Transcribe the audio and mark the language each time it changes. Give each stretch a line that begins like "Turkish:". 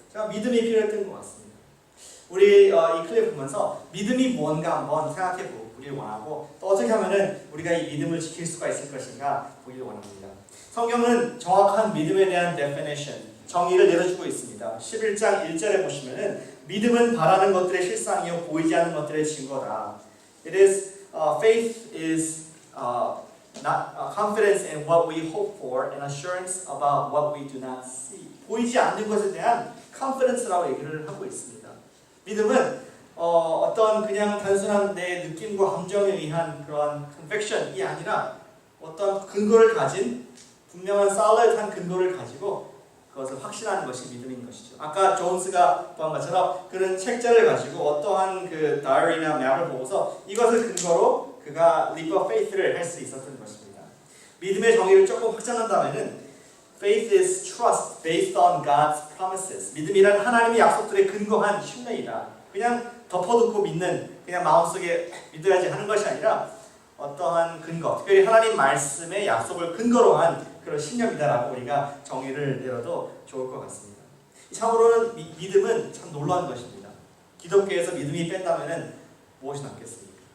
Korean: 제가 믿음이 필요했던 것 같습니다. 우리 이 클립 보면서 믿음이 뭔가 한번 생각해 보길 원하고, 또 어떻게 하면은 우리가 이 믿음을 지킬 수가 있을 것인가 보기를 원합니다. 성경은 정확한 믿음에 대한 definition, 정의를 내려주고 있습니다. 11장 1절에 보시면은 믿음은 바라는 것들의 실상이요 보이지 않는 것들의 증거다.
English: It is faith is not confidence in what we hope for and assurance about what we do not see.
Korean: 보이지 않는 것에 대한 confidence라고 얘기를 하고 있습니다. 믿음은 어떤 그냥 단순한 내 느낌과 감정에 의한 그런 conviction이 아니라 어떤 근거를 가진 분명한 solid한 근거를 가지고 그것을 확신하는 것이 믿음인 것이죠. 아까 존스가 본 것처럼 그런 책자를 가지고 어떠한 그 다이어리나 맵을 보고서 이것을 근거로 그가 leap of faith를 할 수 있었던 것입니다. 믿음의 정의를 조금 확장한다면은
English: faith is trust based on God's promises.
Korean: 믿음이란 하나님의 약속들에 근거한 신뢰이다. 그냥 덮어두고 믿는, 그냥 마음속에 믿어야지 하는 것이 아니라 어떠한 근거, 특별히 하나님 말씀의 약속을 근거로 한 그런 신념이다라고 우리가 정의를 내려도 좋을 것 같습니다. 참으로는 믿음은 참 놀라운 것입니다. 기독교에서 믿음이 뺀다면은 무엇이 남겠습니까?